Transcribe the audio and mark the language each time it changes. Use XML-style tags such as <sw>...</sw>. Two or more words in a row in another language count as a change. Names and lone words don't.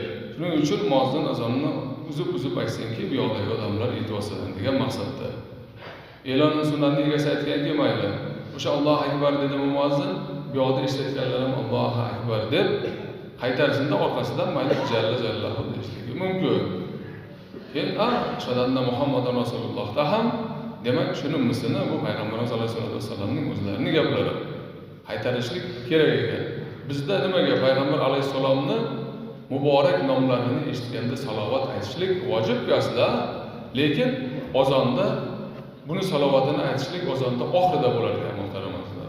<uz>Shuning uchun muazzin azonni uzib aytsinki, bu yoqdagi odamlar e'tibor degan maqsadda. E'lonning sunnatni egasi aytganki, mayli. O'sha</uz> <ar>الله أكبر</ar> <uz>dedi muazzin, bu yoqda eshitganlar ham</uz> <ar>الله أكبر</ar> <uz>deb qaytarishinda orqasidan mayli</uz> <ar>جل جلاله</ar> <uz>deyishligi mumkin. Keyin</uz> <ar>أشهد أن محمدا رسول الله</ar> <uz>ham demak shuni mislini bu payg'ambarimiz</uz> <ar>عليه الصلاة والسلام</ar> <uz>o'zlarining gaplari qaytarishlik kerak ekan. Bizda nimaga payg'ambar alayhisalomni muborak nomlarini eshitganda salovat aytishlik vojib aslida, lekin azonda buni salovatini aytishlik azonda oxirida bo'lar ekan, muhtaram azizlar.</uz>